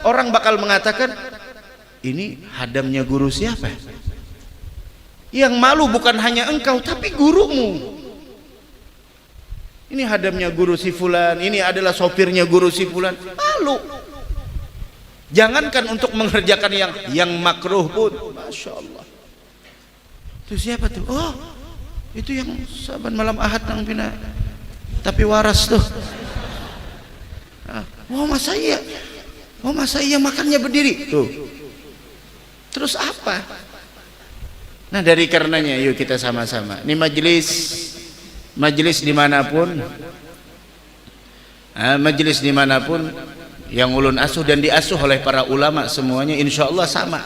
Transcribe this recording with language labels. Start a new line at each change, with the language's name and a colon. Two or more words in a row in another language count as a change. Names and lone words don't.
Indonesian: Orang bakal mengatakan, ini hadamnya guru siapa? Yang malu bukan hanya engkau tapi gurumu. Ini hadamnya guru si fulan, ini adalah sopirnya guru si fulan. Malu. Jangankan untuk mengerjakan yang makruh pun.
Arabic: ما شاء الله.
Indonesian: Itu siapa tuh?
Banjar: Oh, itu yang saban malam ahad nang pina.
Indonesian: Tapi waras tuh. Oh masa iya? Oh masa iya makannya berdiri? Tuh. Terus apa? Nah dari karenanya yuk kita sama-sama. Ini majelis dimanapun, majelis dimanapun yang ulun asuh dan diasuh oleh para ulama semuanya
Arabic: إن شاء الله
Indonesian: sama.